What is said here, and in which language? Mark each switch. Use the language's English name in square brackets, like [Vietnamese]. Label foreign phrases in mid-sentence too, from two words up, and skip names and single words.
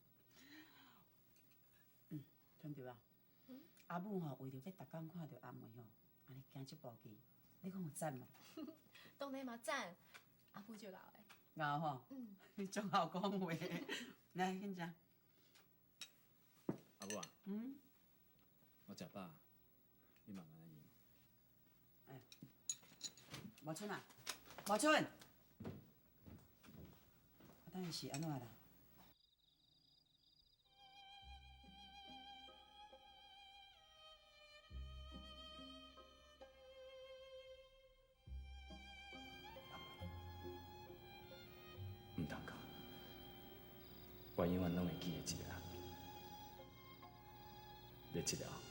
[Min Nan Chinese] 听着啊？阿母吼，为着要逐工看到阿妹吼，安尼行这步去，你讲有赞无？当然嘛赞，阿母就老诶。有吼，足好讲话。来，紧食。阿母啊，我食饱，你慢慢来用。哎，毛春啊，毛春，等下是安怎啦？唔通讲，我永远拢会记得一个人，你知道？